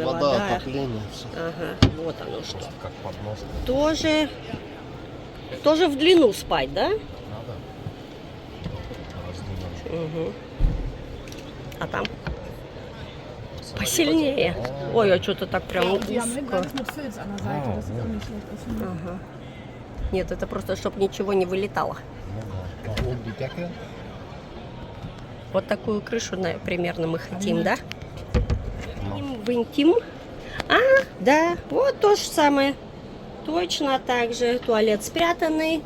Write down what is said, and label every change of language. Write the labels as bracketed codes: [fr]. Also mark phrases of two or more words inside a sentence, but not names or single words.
[ru] Вода, отопление, все. Ага, вот оно что. Как поднос. Тоже в длину спать, да? Надо. Угу. А там посильнее. Ой, а что-то так прям узко. [de] Die haben hinten alles mit Filz an der Seite, das sieht auch nicht schlecht aus. [ru] Ага. Нет, это просто, чтобы ничего не вылетало. Вот такую крышу примерно мы хотим, да? В интим. А, да, вот то же самое. Точно так же. Туалет спрятанный.